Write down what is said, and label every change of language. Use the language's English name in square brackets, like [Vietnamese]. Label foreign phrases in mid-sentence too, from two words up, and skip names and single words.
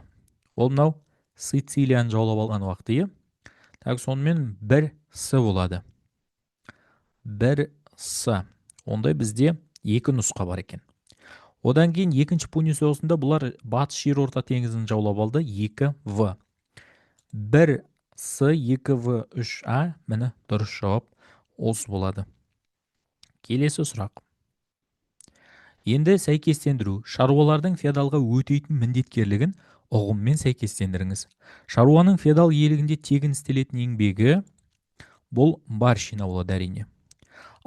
[Kazakh] Ол мынау Сицилияны жаулап алған уақыты. Сонымен 1С болады. 1С. Ондай бізде 2 нұсқа бар екен. Одан кейін екінші Пуни соғысында бұлар батыс жерорта теңізін жаулап алды. 2В. 1С, 2В, 3А. Міне дұрыс жауап осы болады. Келесі сұрақ. Енді сәйкестендіру. Шаруалардың феодалға өтейтін міндеткерлігін ұғыммен сәйкестендіріңіз. Шаруаның феодал иелігінде тегін істелетін еңбегі бұл барщина болады әрине.